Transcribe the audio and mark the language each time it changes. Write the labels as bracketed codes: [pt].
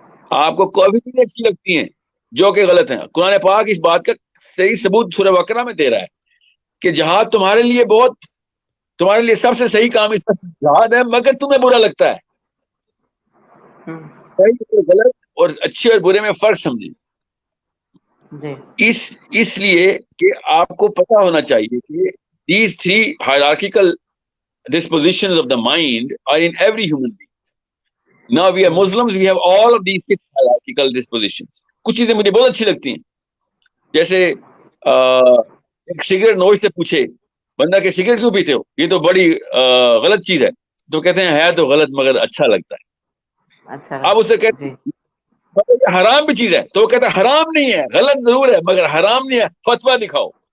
[hi] आपको कभी चीजें अच्छी लगती हैं जो कि गलत है। कुरान पाक इस बात का सही सबूत सूरह बकरा में दे रहा है कि जहाद तुम्हारे लिए सबसे सही काम इसका जहाद है, मगर तुम्हें बुरा लगता है। सही और गलत और अच्छे और बुरे में फर्क समझे। इसलिए कि आपको पता होना चाहिए कि [en] these three hierarchical dispositions of the mind are in every human being. Now we are Muslims, we have all of these 6 hierarchical dispositions. [hi] कुछ चीजें मुझे बहुत अच्छी लगती हैं, जैसे एक सिगरेट नोच से पूछे बंदा कि सिगरेट क्यों पीते हो, ये तो बड़ी गलत चीज है, तो कहते हैं है तो गलत मगर अच्छा लगता है। अच्छा, अब उससे कहते हैं हराम भी चीज है, तो वो कहता है हराम नहीं है, गलत जरूर है मगर हराम नहीं है, फतवा दिखाओ।